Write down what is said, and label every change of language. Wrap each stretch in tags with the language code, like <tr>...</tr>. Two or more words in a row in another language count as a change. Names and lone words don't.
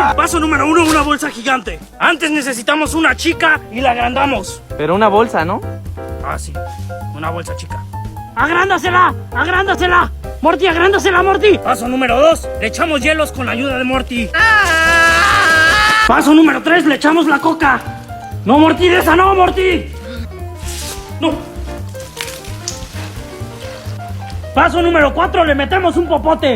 <es>Paso número 1, una bolsa gigante. Antes necesitamos una chica y la agrandamos. Pero una bolsa, ¿no? Ah, sí, una bolsa chica. ¡Agrándasela! ¡Agrándasela! ¡Morty, agrándasela, Morty! Paso número 2, le echamos hielos con la ayuda de Morty. Paso número 3, le echamos la coca. No, Morty, de esa no, Morty. No. Paso número 4, le metemos un popote.</es>